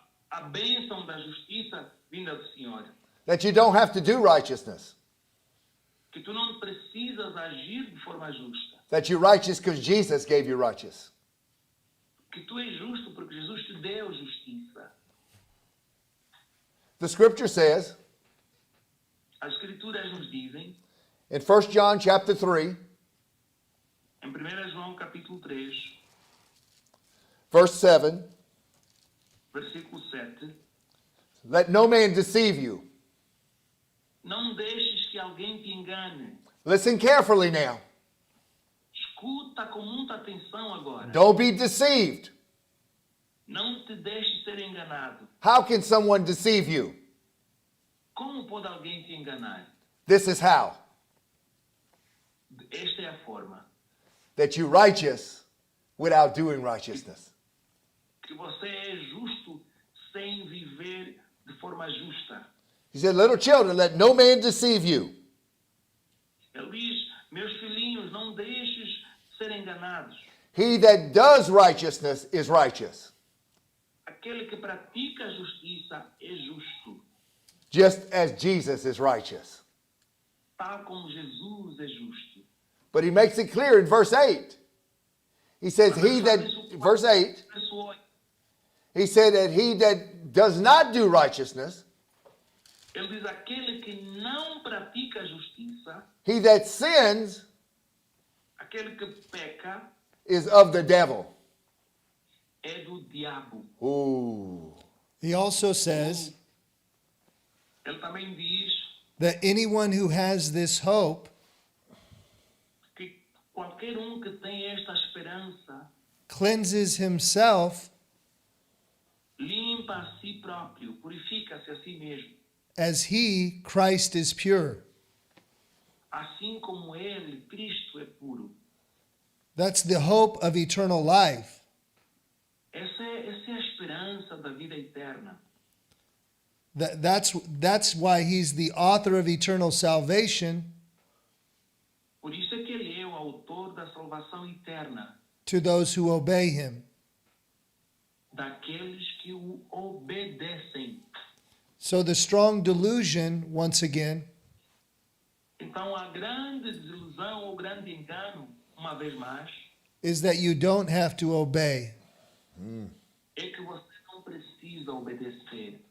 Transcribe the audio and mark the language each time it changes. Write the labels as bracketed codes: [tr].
[pt] a bênção da justiça vinda do Senhor. [en] That you don't have to do righteousness. [pt] Que tu não precisas agir de forma justa. [en] That you're righteous because Jesus gave you righteous. [pt] Que tu és justo porque Jesus te deu justiça. [en] The scripture says [pt] As Escrituras nos dizem, [en] in 1 John chapter 3, [pt] em 1 João capítulo 3, [en] verse 7, [pt] versículo 7, [en] let no man deceive you. [pt] não deixes que alguém te engane. [en] Listen carefully now. [pt] Escuta com muita atenção agora. [en] Don't be deceived. [pt] Não te deixes ser enganado. [en] How can someone deceive you? [pt] Como pode alguém te enganar? [en] This is how. [pt] Esta é a forma. [en] That you're righteous without doing righteousness. [pt] Que você é justo sem viver de forma justa. [en] He said, little children, let no man deceive you. [pt] Ele diz, meus filhinhos, não deixes ser enganados. [en] He that does righteousness is righteous, [pt] Aquele que pratica a justiça é justo, [en] just as Jesus is righteous. [pt] tal como Jesus é justo. [en] But he makes it clear in verse 8. He says, verse 8, [pt] Verso 8, [en] he said that he that does not do righteousness, [pt] ele diz, aquele que não pratica a justiça, [en] he that sins [pt] aquele que peca, [en] is of the devil. [pt] é do diabo. Ooh. [en] He also says [pt] Ele também diz [en] that anyone who has this hope [pt] que qualquer que tem esta esperança [en] cleanses himself [pt] limpa a si próprio, purifica-se a si mesmo, [en] as he, Christ, is pure. [pt] assim como ele, Cristo, é puro. [en] That's the hope of eternal life. [pt] Essa é a esperança da vida eterna. [en] That's why he's the author of eternal salvation [pt] Por isso é que ele é o autor da salvação eterna [en] to those who obey him. [pt] daqueles que o obedecem. [en] So the strong delusion, once again, [pt] Então a grande desilusão ou grande engano, uma vez mais, [en] is that you don't have to obey [pt] é que você não precisa obedecer